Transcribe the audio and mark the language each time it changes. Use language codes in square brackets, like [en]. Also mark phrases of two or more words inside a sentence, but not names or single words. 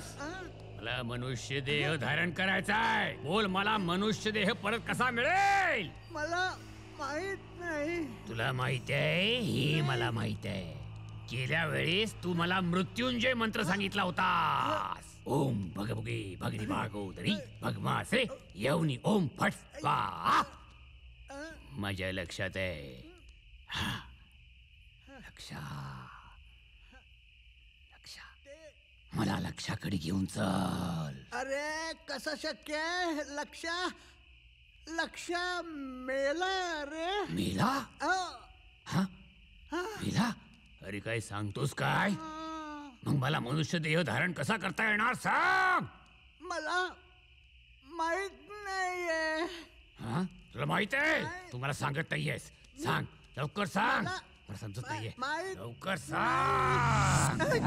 [mr] मला मनुष्य देह धारण करायचाय. बोल मला मनुष्य देह परत कसा मिळेल? मला माहित नाही. तुला माहित आहे? हे मला माहित आहे. गेल्या वेळेस तू मला मृत्युंजय मंत्र सांगितला होतास. [sa] ओम भगभुगे भगनी भागोदरी भगमासे यवनी ओम फट स्वाहा. [mr] माझ्या लक्षात आहे. मला लक्षाकडे घेऊन चल. अरे कसं शक्य आहे? लक्ष मेला रे. मेला? मेला? अरे काय सांगतोस काय? मग मला मनुष्य देह धारण कसा करता येणार सांग. मला माहित नाहीये. हा तुला माहित आहे? तू मला सांगत नाहीयेस. सांग लवकर सांग. मला समजत नाहीये. लवकर सांग.